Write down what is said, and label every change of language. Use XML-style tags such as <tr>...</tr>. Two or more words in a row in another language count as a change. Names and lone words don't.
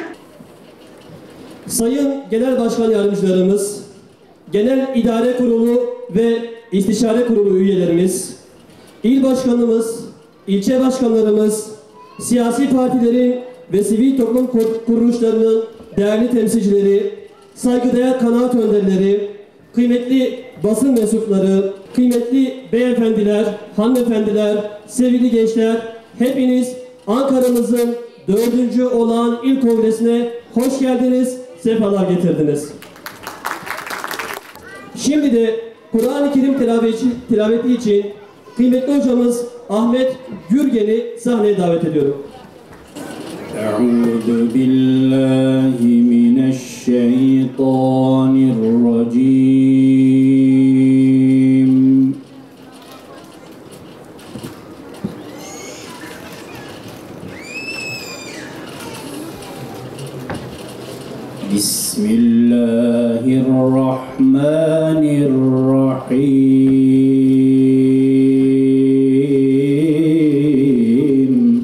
<tr>Sayın Genel Başkan Yardımcılarımız, Genel İdare Kurulu ve İstişare Kurulu üyelerimiz, İl Başkanımız, ilçe başkanlarımız, siyasi partilerin ve sivil toplum kuruluşlarının değerli temsilcileri, saygıdeğer kanaat önderleri, kıymetli basın mensupları, kıymetli beyefendiler, hanımefendiler, sevgili gençler, hepiniz Ankara'mızın 4. olağan il kongresine hoş geldiniz, sefalar getirdiniz. Şimdi de Kur'an-ı Kerim tilaveti için kıymetli hocamız Ahmet Gürgen'i sahneye davet ediyorum.</tr> <ar>أعوذ بالله من الشيطان الرجيم بسم الله الرحمن الرحيم</ar>